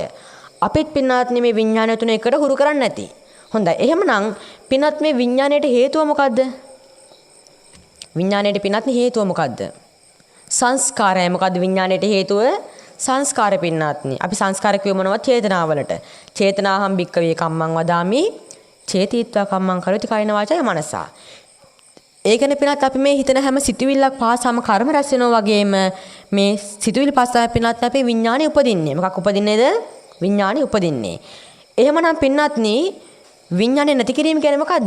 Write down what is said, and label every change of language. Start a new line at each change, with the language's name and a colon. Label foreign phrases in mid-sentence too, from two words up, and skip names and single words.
Sinhala: අපිත් පින්නාත්නි මේ විඥාණය තුන එකට හුරු කරන්නේ නැති. හොඳයි. එහෙමනම් පින්නාත් මේ විඥාණයට හේතුව මොකද්ද? විඥාණයට පින්නාත්නි හේතුව මොකද්ද? සංස්කාරය. මොකද්ද විඥාණයට හේතුව? සංස්කාර පින්නාත්නි. අපි සංස්කාර කියව මොනවද? චේතනාවලට.
Pali: චේතනාහම් භික්කවේ කම්මං වදාමි චේතීත්වා කම්මං කරති කයින වාචය මනසා.
Sinhala: ඒකනේ පිනත් අපි මේ හිතන හැම සිතුවිල්ලක් පාසම කර්ම රැස් වෙනවා වගේම මේ සිතුවිලි පාසම පිනත් අපේ විඥානෙ උපදින්නේ. මොකක් උපදින්නේද? විඥානෙ උපදින්නේ. එහෙමනම් පින්නාත්නි විඥානෙ නැති කිරීම කියන්නේ මොකද්ද?